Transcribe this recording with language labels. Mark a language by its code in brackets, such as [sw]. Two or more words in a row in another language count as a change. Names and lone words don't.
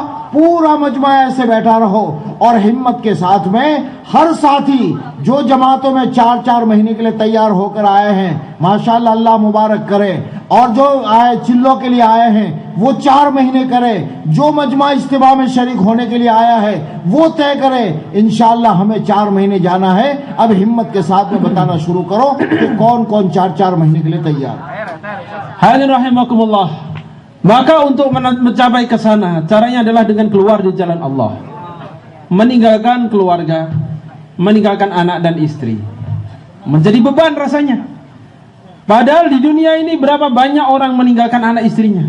[ur] پورا مجمع ایسے بیٹھا رہو اور ہمت کے ساتھ میں ہر ساتھی جو جماعتوں میں 4 مہینے کے لیے تیار ہو کر آئے ہیں, ماشاءاللہ اللہ مبارک کرے, اور جو آئے چلوں کے لیے آئے ہیں وہ 4 مہینے کرے, جو مجمع اجتماع میں شریک ہونے کے لیے آیا ہے وہ طے کرے. انشاءاللہ ہمیں 4 مہینے جانا ہے. اب ہمت کے ساتھ میں بتانا شروع کرو کہ کون کون 4 مہینے کے لیے تیار. [id] Hadirin rahimakumullah. Maka untuk mencapai ke sana, caranya adalah dengan keluar di jalan Allah. Meninggalkan keluarga, meninggalkan anak dan istri. Menjadi beban rasanya. Padahal di dunia ini berapa banyak orang meninggalkan anak istrinya.